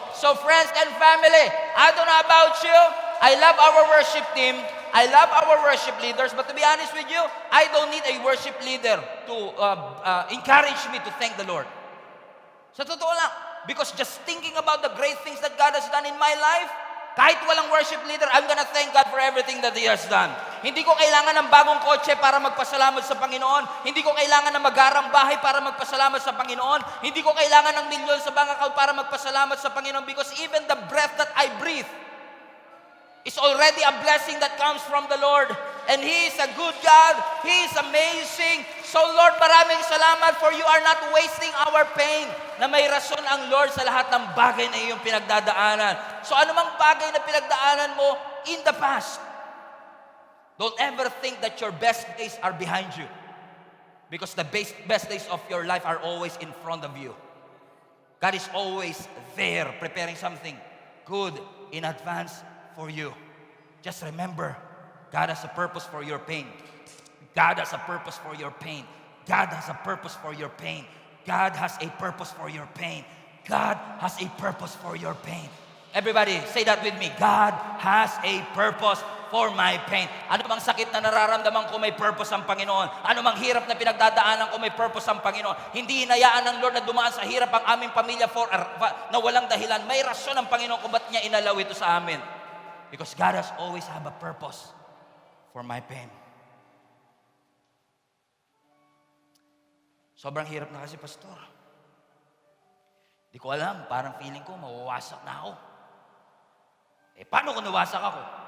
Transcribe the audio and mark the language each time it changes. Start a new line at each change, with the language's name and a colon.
English: So friends and family, I don't know about you, I love our worship team, I love our worship leaders, but to be honest with you, I don't need a worship leader to encourage me to thank the Lord.
Filipino: Sa totoo lang,
English: because just thinking about the great things that God has done in my life,
Filipino: kahit walang worship leader,
English: I'm gonna thank God for everything that He has done.
Filipino: Hindi ko kailangan ng bagong kotse para magpasalamat sa Panginoon. Hindi ko kailangan ng magarang bahay para magpasalamat sa Panginoon. Hindi ko kailangan ng milyon sa bank account para magpasalamat sa Panginoon,
English: because even the breath that I breathe is already a blessing that comes from the Lord. And He is a good God. He is amazing. So Lord,
Filipino: maraming salamat
English: for you are not wasting our pain.
Filipino: Na may rason ang Lord sa lahat ng bagay na iyong pinagdadaanan.
English: So
Filipino: anumang bagay na pinagdaanan mo
English: in the past, don't ever think that your best days are behind you. Because the best days of your life are always in front of you. God is always there preparing something good in advance for you. Just remember, God has a purpose for your pain. God has a purpose for your pain. God has a purpose for your pain. God has a purpose for your pain. God has a purpose for your pain. Everybody, say that with me. God has a purpose for my pain.
Filipino: Ano bang sakit na nararamdaman ko, may purpose ang Panginoon. Ano mang hirap na pinagdadaanan ko, may purpose ang Panginoon. Hindi hinayaan ng Lord na dumaan sa hirap ang aming pamilya na walang dahilan. May rason ang Panginoon kung ba't niya inalaw ito sa amin.
English: Because God has always have a purpose for my pain.
Filipino: Sobrang hirap na kasi, Pastor. Di ko alam, parang feeling ko mawawasak na ako. Paano kung nawasak ako?